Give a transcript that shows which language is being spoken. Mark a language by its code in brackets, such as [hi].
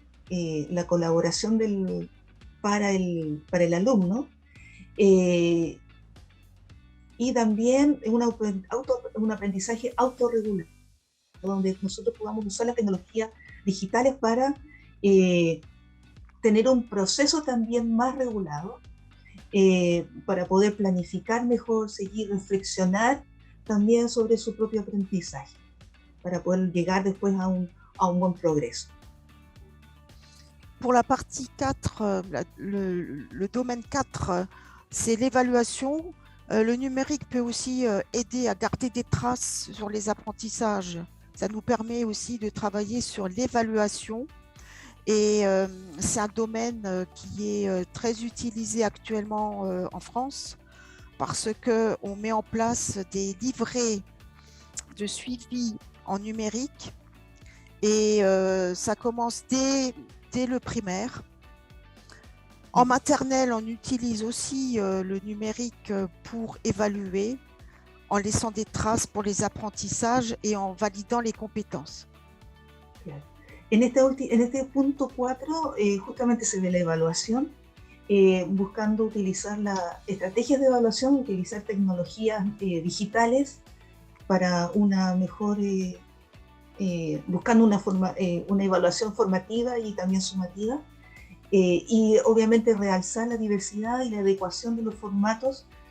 [es] la colaboración para el alumno y también un aprendizaje autorregulado, donde nosotros podamos usar las tecnologías digitales para tener un proceso también más regulado, para poder planificar mejor, seguir, reflexionar también sobre su propio aprendizaje, para poder llegar después a un buen progreso. [fr] Pour la partie 4, le domaine 4, c'est l'évaluation. Le numérique peut aussi aider à garder des traces sur les apprentissages. Ça nous permet aussi de travailler sur l'évaluation. Et c'est un domaine qui est très utilisé actuellement en France parce qu'on met en place des livrets de suivi en numérique et ça commence dès le primaire. En maternelle, on utilise aussi le numérique pour évaluer en laissant des traces pour les apprentissages et en validant les compétences. [es] En este punto 4, justamente se ve la evaluación, buscando utilizar las estrategias de evaluación, utilizar tecnologías digitales para una mejor, buscando una evaluación formativa y también sumativa, y obviamente realzar la diversidad y la adecuación de los formatos.